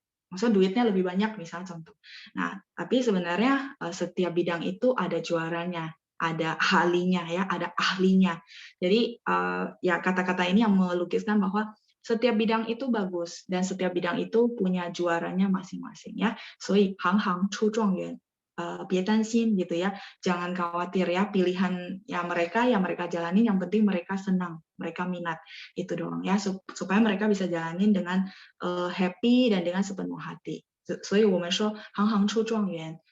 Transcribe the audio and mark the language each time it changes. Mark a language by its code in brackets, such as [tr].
[id] Maksudnya duitnya lebih banyak, misalnya contoh. Nah, tapi sebenarnya setiap bidang itu ada juaranya, ada ahlinya ya, ada ahlinya. Jadi ya kata-kata ini yang melukiskan bahwa setiap bidang itu bagus dan setiap bidang itu punya juaranya masing-masing ya. [zh] 所以行行出状元，别担心 [id] gitu ya. Jangan khawatir ya, pilihan ya mereka jalanin, yang penting mereka senang, mereka minat. Itu doang ya, supaya mereka bisa jalanin dengan happy dan dengan sepenuh hati. [zh] 所以我们说行行出状元。